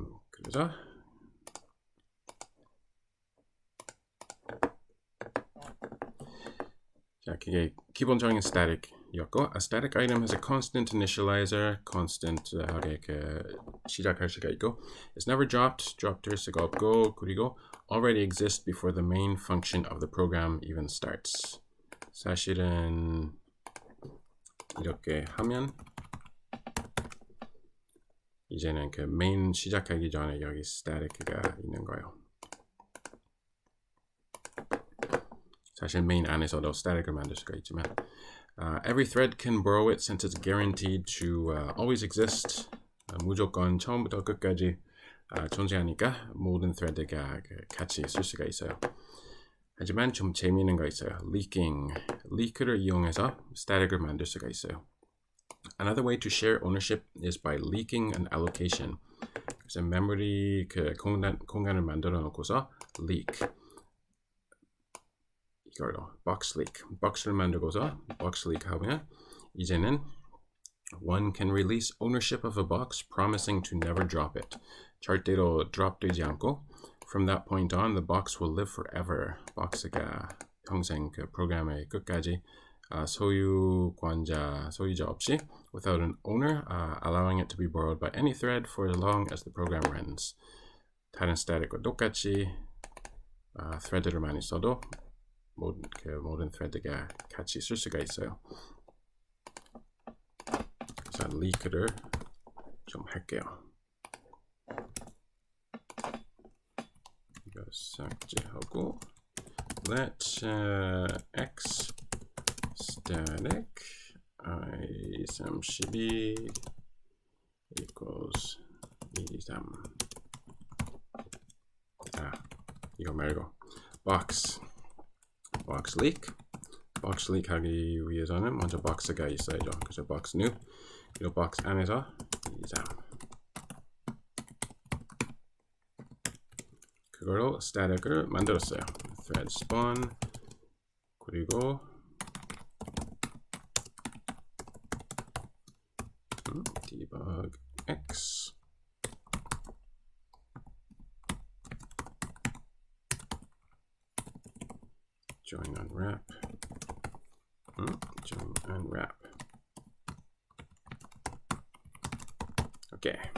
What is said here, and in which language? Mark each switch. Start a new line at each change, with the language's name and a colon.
Korean: 그래서 자, 그게 기본적인 static이었고,
English: a static item has a constant initializer,
Korean: constant하게 시작할 수가 있고,
English: it's never dropped
Korean: 될 수가 없고, 그리고
English: already exists before the main function of the program even starts.
Korean: 사실은 이렇게 하면 이제는 그 main 시작하기 전에 여기 static가 있는 거예요. 사실 main 안에서도 static을 만들 수가 있지만
English: every thread can borrow it since it's guaranteed to always exist.
Korean: 무조건 처음부터 끝까지 존재하니까 모든 thread가 같이 쓸 수가 있어요. 하지만 좀 재미있는 거 있어요. leak를 이용해서 static을 만들 수가 있어요.
English: Another way to share ownership is by leaking an allocation.
Korean: 그래서 memory 공간을 만들어 놓고서 leak. 이걸로 box를 만들고서 box leak 하면 이제는
English: one can release ownership of a box promising to never drop it.
Korean: 절대로 drop 되지 않고
English: from that point on the box will live forever.
Korean: box가 평생 그 프로그램의 끝까지 소유자 없이
English: without an owner, allowing it to be borrowed by any thread for as long as the program runs.
Korean: 다른 static과 똑같이 thread를 많이 써도 모든 thread가 같이 쓸 수가 있어요. 그래서 leak를 좀 할게요. 이거 삭제하고
English: let x static i32 equals 23.
Korean: 이거 말고 box leak 하기 위해서는 먼저 box가 있어야죠. 그래서 box new, 그리고 box 안에서 23. 그걸로 static을 만들었어요.
English: thread spawn 그리고 debug x join unwrap join unwrap 오케이.